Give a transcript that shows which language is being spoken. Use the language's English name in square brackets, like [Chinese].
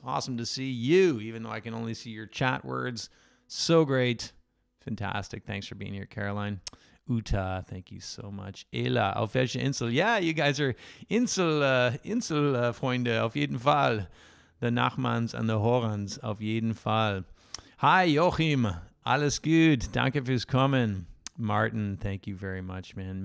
[English] Awesome to see you, even though I can only see your chat words. So great. Fantastic. Thanks for being here, Caroline. Uta, thank you so much. Ela, [German] auf welche Insel? [English] Yeah, you guys are Insel-Freunde, [German] auf jeden Fall. [English] The Nachmans and the Horans, [German] auf jeden Fall. Hi, Joachim. Alles gut. Danke fürs Kommen. [English] Martin, thank you very much, man.